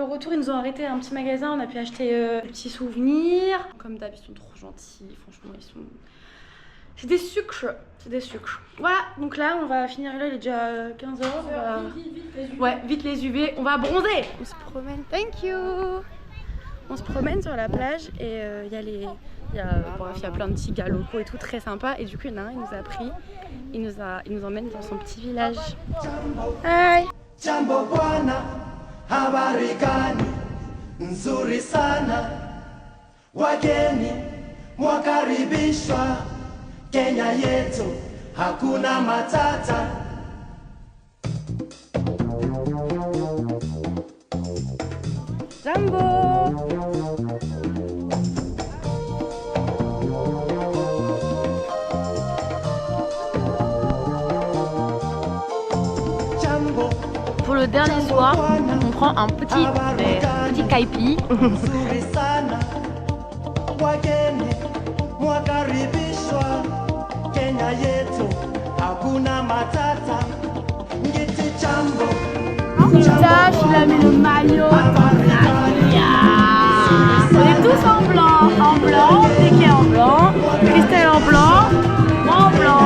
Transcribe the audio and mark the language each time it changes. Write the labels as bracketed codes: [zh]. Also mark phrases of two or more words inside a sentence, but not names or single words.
[fr] Retour, ils nous ont arrêté à un petit magasin. On a pu acheter des petits souvenirs. Comme d'hab, ils sont trop gentils. Franchement, ils sont... C'est des sucres. C'est des sucres. Voilà, donc là, on va finir. Là, il est déjà 15h. Ouais, vite les UV. On va bronzer. On se promène. [en] Thank you. [fr] On se promène sur la plage et il y a les... Bref, il y a plein de petits gars locaux et tout, très sympa. Et du coup, il y en a un, il nous a pris, il nous emmène dans son petit village. Hi. [sw] Jambo bwana, habari gani? Nzuri sana. Wageni mwakaribishwa Kenya yetu, hakuna matata. Jambo. [fr] Pour le dernier soir, on prend un petit kaipi. [sw] Nzuri sana. Wageni mwakaribishwa Kenya yetu, hakuna matata. Ngiti jambo. [fr] Tâche, il a mis le maillot. On est tous en blanc, Piqué en blanc, Christelle en blanc, moi en blanc.